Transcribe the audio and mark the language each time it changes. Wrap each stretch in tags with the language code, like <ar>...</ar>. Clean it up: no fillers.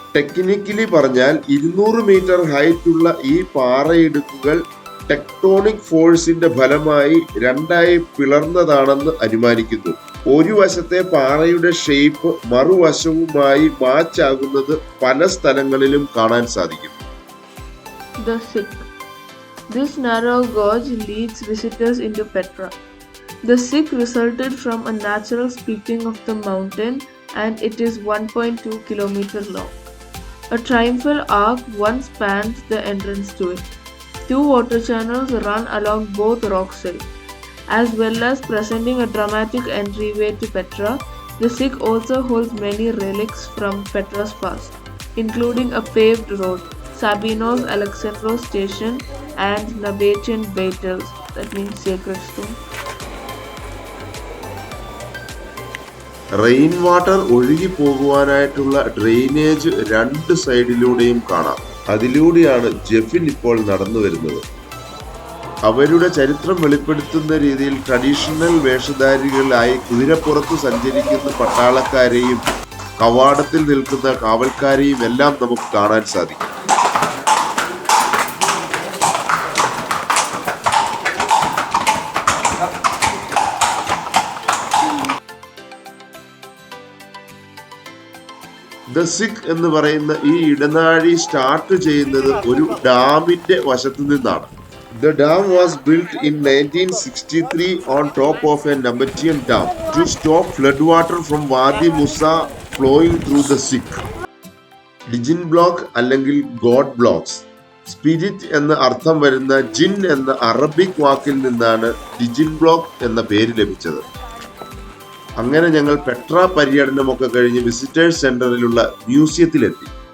<ml>Technically പറഞ്ഞാൽ 200 metre ഹൈറ്റുള്ള ഈ പാറയിടുക്കുകൾ tectonic ഫോഴ്സിന്റെ ഫലമായി രണ്ടായി പിളർന്നതാണെന്ന് അനുമാനിക്കുന്നു. ഒരു വശത്തെ പാറയുടെ ഷേപ്പ് മറുവശവുമായി മാച്ച് ആകുന്നത് പല സ്ഥലങ്ങളിലും കാണാൻ സാധിക്കും.</ml> <en>The Sikh. This narrow gorge leads visitors into Petra. The Sikh resulted from a natural splitting of the mountain and it is 1.2 kilometers long. A triumphal arch once spans the entrance to it. 2 water channels run along both rock sides. As well as presenting a dramatic entryway to Petra, the Sikh also holds many relics from Petra's past, including a paved road, Sabinos Alexandros station and Nabatean Battles, that means sacred stone.</en> <ml>Rain water ഒഴുകി പോകുവാനായിട്ടുള്ള drainage 2 സൈഡിലൂടെയും കാണാം. അതിലൂടെയാണ് ജെഫിൻ ഇപ്പോൾ നടന്നു വരുന്നത്. അവരുടെ ചരിത്രം വെളിപ്പെടുത്തുന്ന രീതിയിൽ ട്രഡീഷണൽ വേഷധാരികളായി കുതിരപ്പുറത്ത് സഞ്ചരിക്കുന്ന പട്ടാളക്കാരെയും കവാടത്തിൽ നിൽക്കുന്ന കാവൽക്കാരെയും എല്ലാം നമുക്ക് കാണാൻ സാധിക്കും. ദ സിഖ് എന്ന് പറയുന്ന ഈ ഇടനാഴി സ്റ്റാർട്ട് ചെയ്യുന്നത് ഒരു ഡാമിന്റെ വശത്ത് നിന്നാണ്.</ml> <en>The dam was built in 1963 on top of a Nabatean dam to stop floodwater from Wadi Musa flowing through the Sikh.</en> <ml>Dijin block അല്ലെങ്കിൽ ഗോഡ് ബ്ലോക്സ്, സ്പിരിറ്റ് എന്ന അർത്ഥം വരുന്ന ജിൻ എന്ന അറബിക് വാക്കിൽ നിന്നാണ് ഡിജിൻ ബ്ലോക്ക് എന്ന പേര് ലഭിച്ചത്. അങ്ങനെ ഞങ്ങൾ പെട്ര പര്യടനമൊക്കെ കഴിഞ്ഞ് വിസിറ്റേഴ്സ് സെന്ററിലുള്ള മ്യൂസിയത്തിലെത്തി.</ml>